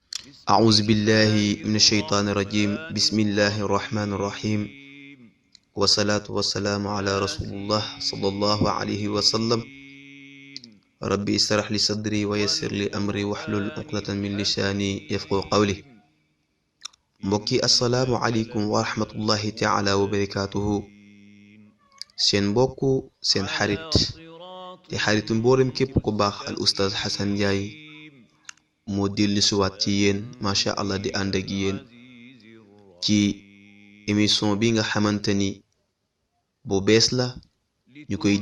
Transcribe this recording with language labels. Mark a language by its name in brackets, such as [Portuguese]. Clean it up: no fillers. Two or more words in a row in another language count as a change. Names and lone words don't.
[Arabic] أعوذ بالله من الشيطان الرجيم بسم الله الرحمن الرحيم والصلاة والسلام على رسول الله صلى الله عليه وسلم ربي اشرح لي صدري ويسر لي أمري واحلل عقدة من لساني يفقهوا قولي mbokki assalaamu عليكم ورحمة الله تعالى وبركاته [Wolof] seen mbokku seen xarit te xaritu mboolem képp ku baax al oustaz Hassan Ndiaye moo dellu siwaat ci yéen [Arabic] ما شاء الله [Wolof] di ànd ak yéen ci émission bi nga xamante ni bu bees la ñu koy